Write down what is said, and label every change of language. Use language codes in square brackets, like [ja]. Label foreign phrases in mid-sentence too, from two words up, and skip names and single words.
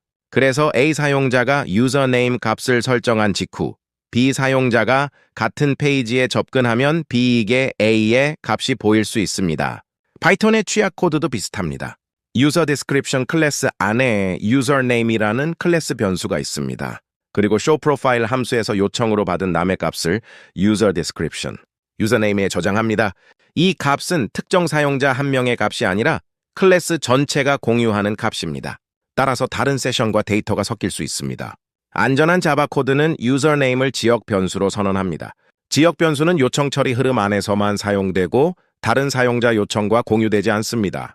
[ko] 그래서 A 사용자가 username 값을 설정한 직후 B 사용자가 같은 페이지에 접근하면 B에게 A의 값이 보일 수 있습니다. 파이썬의 취약 코드도 비슷합니다. [en] user description [ko] 클래스 안에 username이라는 클래스 변수가 있습니다. 그리고 [en] show profile [ko] 함수에서 요청으로 받은 남의 값을 [en] user description, [ko] username에 저장합니다. 이 값은 특정 사용자 한 명의 값이 아니라 클래스 전체가 공유하는 값입니다. 따라서 다른 세션과 데이터가 섞일 수 있습니다. 안전한 자바 코드는 username을 지역 변수로 선언합니다. 지역 변수는 요청 처리 흐름 안에서만 사용되고 다른 사용자 요청과 공유되지 않습니다.